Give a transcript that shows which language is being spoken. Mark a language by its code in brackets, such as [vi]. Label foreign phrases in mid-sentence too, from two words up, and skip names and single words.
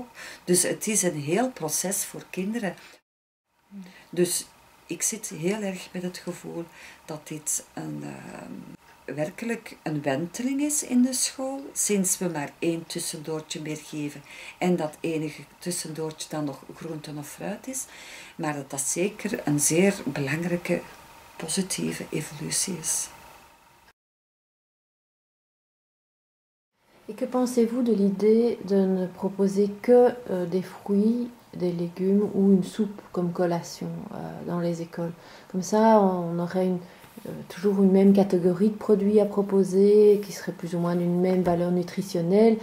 [nl] Dus het is een heel proces voor kinderen. Dus ik zit heel erg met het gevoel dat dit werkelijk een wenteling is in de school, sinds we maar 1 tussendoortje meer geven en dat enige tussendoortje dan nog groenten of fruit is, maar dat dat zeker een zeer belangrijke positieve evolutie is. [fr] Et que pensez-vous de l'idée de ne proposer que des fruits, des légumes ou une soupe comme collation dans les écoles? Comme ça, on aurait toujours une même catégorie de produits à proposer, qui serait plus ou moins d'une même valeur nutritionnelle.